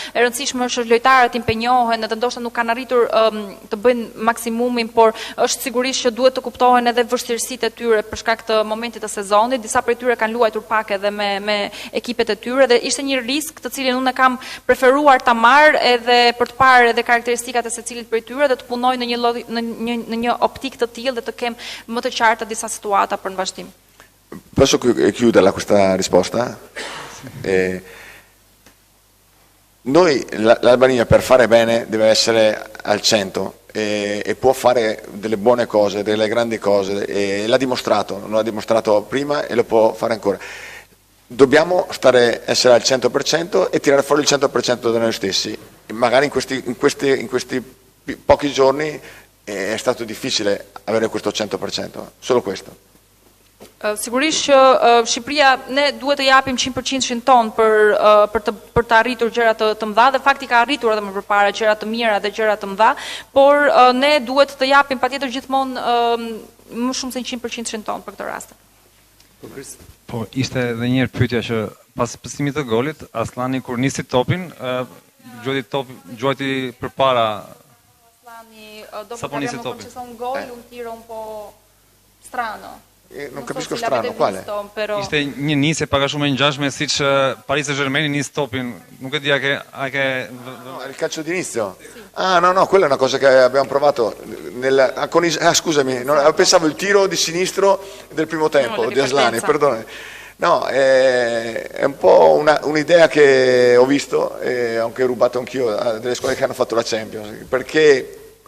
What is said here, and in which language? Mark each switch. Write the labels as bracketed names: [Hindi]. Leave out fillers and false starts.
[Albanian] E rëndësishme është që lojtarët impenjohen edhe ndoshta nuk kanë arritur të bëjnë maksimumin, por është sigurisht që duhet të kuptohen edhe vështirësitë e tyre për shkak të momentit të sezonit. Disa prej tyre kanë luajtur pak edhe me ekipet e tyre dhe ishte një risk të cilin unë kam preferuar ta edhe për të parë edhe karakteristikat e secilit prej tyre dhe të punoj në një optik të tillë dhe të kem më të qarta disa situata për në vazhdim. [Italian] Posso chiuderla questa risposta? Noi, l'Albania per fare bene deve essere al 100 e può fare delle buone cose, delle grandi cose, e l'ha dimostrato, non l'ha dimostrato prima e lo può fare ancora. Dobbiamo essere al 100% e tirare fuori il 100% da noi stessi. Magari in questi pochi giorni è stato difficile avere questo 100%, solo questo. [Albanian] Sigurisht që Shqipëria ne duhet të japim 100% ton për të arritur gjëra të mëdha dhe fakti ka arritur edhe më përpara gjëra të mira dhe gjëra të mëdha, por ne duhet të japim patjetër gjithmonë më shumë se 100% ton për këtë rast. Po, ishte edhe një pyetja që pas pësimit të golit, Aslani kur nisi topin, gjuajti përpara. [Italian] Aslani dopo che abbiamo concesso un gol, un tiro un po' strano. Non capisco strano, quale? [Albanian] Ishte një nisje pak a shumë e ngjashme siç Paris Saint-Germain nis topin. [Italian] Non che dia che il calcio d'inizio? Sì. Ah, no, quella è una cosa che abbiamo provato scusami, pensavo il tiro di sinistro del primo tempo di Aslani, perdone. No, è un po' un'idea che ho visto e ho anche rubato anch'io delle squadre che hanno fatto la Champions, perché